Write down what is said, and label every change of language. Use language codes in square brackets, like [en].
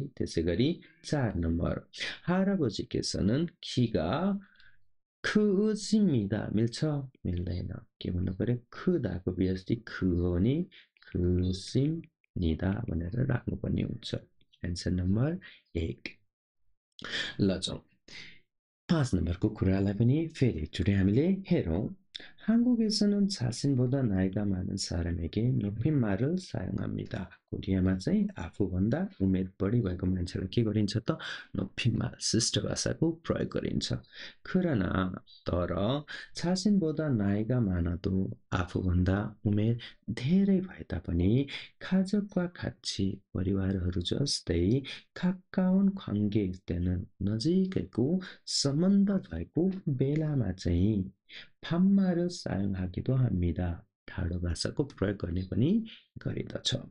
[ne] त्यसै गरी 4 नम्बर [ko] 할아버지께서는 키가 크십니다 [ne] मिल्छ मिल्दैन के भन्नु पर्यो 크다को बिस्ती ख हो नि 크십니다 भनेर राख्नुपर्ने हुन्छ एन्सर नम्बर 1। ल जाउँ 5 नम्बरको कुरालाई पनि फेरि एकचोटि हामीले हेरौँ। [ko] 한국에서는 자신보다 나이가 많은 사람에게 높임말을 사용합니다. [ne] कोरियामा चाहिँ आफूभन्दा उमेर बढी भएको मान्छेलाई के गरिन्छ त 높임말 शिष्ट भाषाको प्रयोग गरिन्छ। [ko] 그러나 [ne] तर [ko] 자신보다 나이가 많아도 [ne] आफूभन्दा उमेर धेरै भए तापनि [ko] 가족과 같이 [ne] परिवारहरू जस्तै [ko] 가까운 관계일 때는 [ne] नजिकैको सम्बन्ध भएको बेलामा चाहिँ [ko] 반말을 사용하기도 합니다. [ne] ठाडो भाषाको प्रयोग गर्ने पनि गरिदछ।